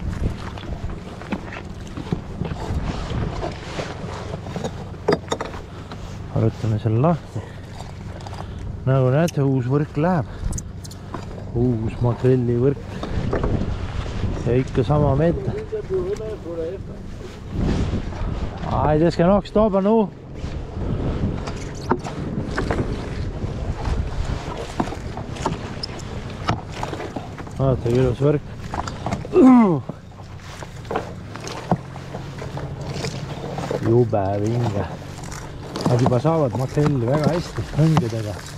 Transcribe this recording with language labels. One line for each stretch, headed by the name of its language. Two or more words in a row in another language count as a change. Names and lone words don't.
Estonian: Arutame selle lahti. Nagu näete, uus võrk läheb. Uus makrelli võrk. Ja ikka sama meter.
Danish: Ej, det skal nok stoppe nu.
Estonian: Vaata, ilus võrk. Jube vinge. Nad juba saavad makrelli väga hästi hõngedega.